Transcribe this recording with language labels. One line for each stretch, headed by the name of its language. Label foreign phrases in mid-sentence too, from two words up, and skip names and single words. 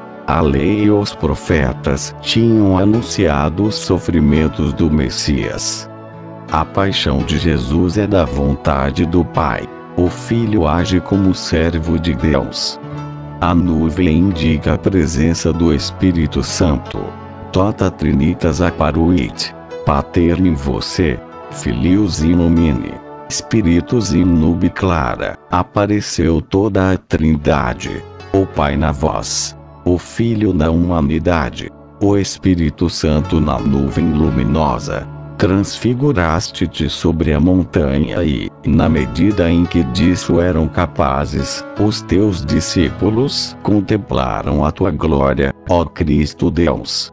Portuguese: A lei e os profetas tinham anunciado os sofrimentos do Messias. A paixão de Jesus é da vontade do Pai. O Filho age como servo de Deus. A nuvem indica a presença do Espírito Santo.
Latin: Tota Trinitas Apparuit. Pater in você, Filius in nomine, Spiritus in nube clara.
Portuguese: Apareceu toda a Trindade. O Pai na voz, o Filho na humanidade, o Espírito Santo na nuvem luminosa. Transfiguraste-te sobre a montanha e, na medida em que disso eram capazes, os teus discípulos contemplaram a tua glória, ó Cristo Deus.